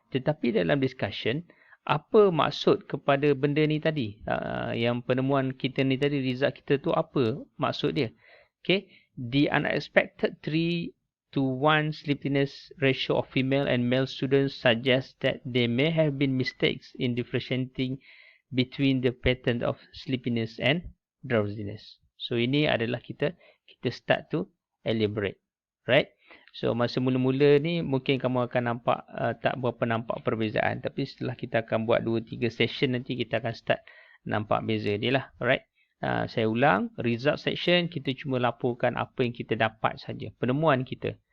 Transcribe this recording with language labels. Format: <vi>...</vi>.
<ms>Tetapi dalam discussion, apa maksud kepada benda ni tadi? Yang penemuan kita ni tadi, result kita tu apa maksud dia? Okay?</ms> <en>The unexpected 3:1 sleepiness ratio of female and male students suggests that there may have been mistakes in differentiating between the pattern of sleepiness and drowsiness.</en> <ms>So ini adalah kita</ms> <en>start to elaborate, right?</en> <ms>So masa mula-mula ni mungkin kamu akan nampak tak berapa nampak perbezaan, tapi setelah kita akan buat 2-3 session nanti kita akan start nampak beza dia lah, alright? Saya ulang, result section kita cuma laporkan apa yang kita dapat saja, penemuan kita.</ms>